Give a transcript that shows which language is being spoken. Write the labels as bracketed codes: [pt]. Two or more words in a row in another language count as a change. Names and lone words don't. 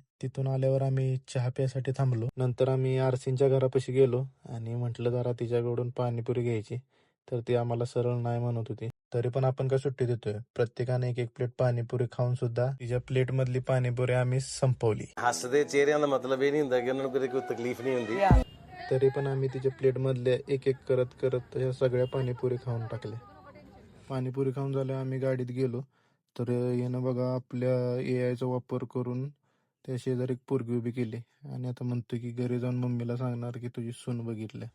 [mr] तिथून आल्यावर आम्ही चहा प्यायसाठी थांबलो. नंतर आम्ही आरसीनच्या घरापाशी गेलो आणि म्हटलं जरा तिच्याकडून पाणीपुरी घ्यायची, तर ती आम्हाला सरळ नाही म्हणत होती. तरी पण आपण काय सुट्टी देतोय, प्रत्येकाने एक एक प्लेट पाणीपुरी खाऊन सुद्धा तिच्या प्लेट मधली पाणीपुरी आम्ही संपवली. [pa] ਹੱਸਦੇ ਚਿਹਰਿਆਂ ਦਾ ਮਤਲਬ ਇਹ ਨਹੀਂ ਹੁੰਦਾ ਕਿ ਉਹਨਾਂ ਨੂੰ ਕਦੇ ਕੋਈ ਤਕਲੀਫ ਨਹੀਂ ਹੁੰਦੀ. [mr] तरी पण आम्ही तिच्या प्लेट मधले एक एक करत करत तशा सगळ्या पाणीपुरी खाऊन टाकल्या. पाणीपुरी खाऊन झाल्यावर आम्ही गाडीत गेलो. तर यानं बघा आपल्या AI चा वापर करून त्या शेजारी एक पोरगी उभी केली आणि आता म्हणतो की घरी जाऊन मम्मीला सांगणार की तुझी सून बघितल्या.